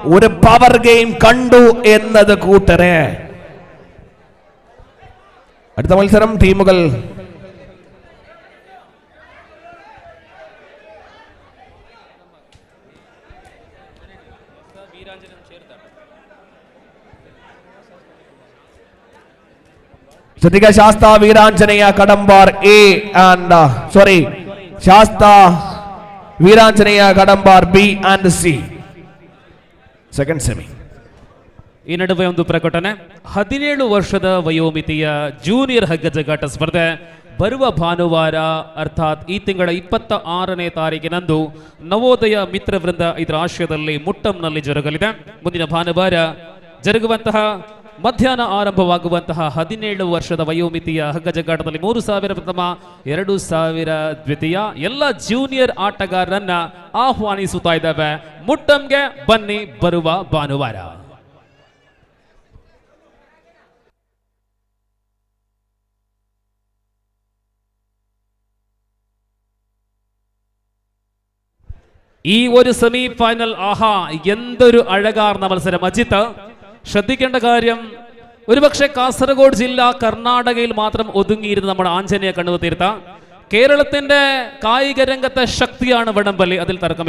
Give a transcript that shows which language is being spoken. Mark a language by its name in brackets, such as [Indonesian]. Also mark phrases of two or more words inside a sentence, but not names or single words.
[Malayalam] ഒരു പവർ ഗെയിം കണ്ടു എന്നത് കൂട്ടരെ. അടുത്ത മത്സരം ടീമുകൾ ശ്രദ്ധിക്ക. ശാസ്ത വീരാഞ്ജനേയ കടമ്പാർ എ ആൻഡ് ശാസ്ത വീരാഞ്ജനേയ [Kannada] ಕಡಂಬಾರ್ ಬಿ [English] and C second semi. [Kannada] ಈ ನಡುವೆ ಒಂದು ಪ್ರಕಟಣೆ. 17 ವರ್ಷದ ವಯೋಮಿತಿಯ ಜೂನಿಯರ್ ಹಗ್ಗಜಗಾಟ ಸ್ಪರ್ಧೆ ಬರುವ ಭಾನುವಾರ ಅರ್ಥಾತ್ ಈ ತಿಂಗಳ 26ನೇ ತಾರೀಕಿನಂದು ನವೋದಯ ಮಿತ್ರವೃಂದ ಇದರ ಆಶ್ರಯದಲ್ಲಿ ಮುಟ್ಟಂನಲ್ಲಿ ಜರುಗಲಿದೆ. ಮುಂದಿನ ಭಾನುವಾರ ಜರುಗುವಂತಹ ಮಧ್ಯಾಹ್ನ ಆರಂಭವಾಗುವಂತಹ 17 ವರ್ಷದ ವಯೋಮಿತಿಯ ಹಗ್ಗಜಗಾಟದಲ್ಲಿ 3000 ಪ್ರಥಮ, 2000 ದ್ವಿತೀಯ ಎಲ್ಲ ಜೂನಿಯರ್ ಆಟಗಾರರನ್ನ ಆಹ್ವಾನಿಸುತ್ತಾ ಇದ್ದಾವೆ. ಮುಟ್ಟಂಗೆ ಬನ್ನಿ ಬರುವ ಭಾನುವಾರ. [Malayalam] ഈ ഒരു [English] semi final [Malayalam] ആഹാ എന്തൊരു അഴകാർന്ന മത്സരം. അജിത്ത്, ശ്രദ്ധിക്കേണ്ട കാര്യം, ഒരുപക്ഷെ കാസർഗോഡ് ജില്ല കർണാടകയിൽ മാത്രം ഒതുങ്ങിയിരുന്ന നമ്മുടെ ആഞ്ജനേയ കണ്ണൂർ തീർത്ത കേരളത്തിന്റെ കായിക രംഗത്തെ ശക്തിയാണ് വടംവലി, അതിൽ തർക്കമില്ല.